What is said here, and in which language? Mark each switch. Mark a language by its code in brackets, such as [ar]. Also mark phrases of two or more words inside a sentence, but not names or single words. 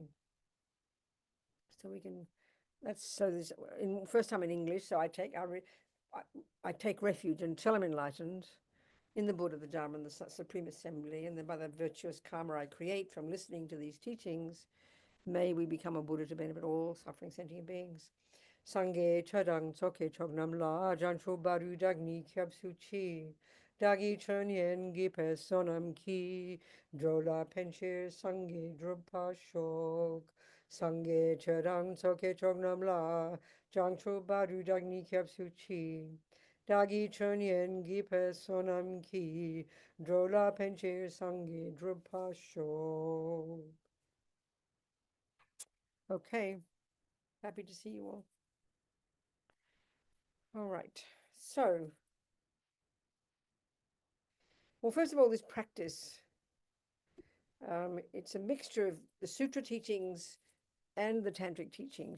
[en] So we can. That's so. This in first time in English. So I take refuge until I'm enlightened in the Buddha, the Dharma, and the Supreme Assembly, and then by the virtuous karma I create from listening to these teachings, may we become a Buddha to benefit all suffering sentient beings. [bo] སངས་རྒྱས་ཆོས་དང་ཚོགས་ཀྱི་མཆོག་རྣམས་ལ། བྱང་ཆུབ་བར་དུ་བདག་ནི་སྐྱབས་སུ་མཆི། བདག་གིས་ཆོས་ཉན་བགྱིས་པའི་བསོད་ནམས་ཀྱིས། འགྲོ་ལ་ཕན་ཕྱིར་སངས་རྒྱས་འགྲུབ་པར་ཤོག སངས་རྒྱས་ཆོས་དང་ཚོགས་ཀྱི་མཆོག་རྣམས་ལ། བྱང་ཆུབ་བར་དུ་བདག་ནི་སྐྱབས་སུ་མཆི། བདག་གིས་ཆོས་ཉན་བགྱིས་པའི་བསོད་ནམས་ཀྱིས། འགྲོ་ལ་ཕན་ཕྱིར་སངས་རྒྱས་འགྲུབ་པར་ཤོག. [en] Okay, happy to see you all. All right. So, well, first of all, this practice, it's a mixture of the sutra teachings and the tantric teachings.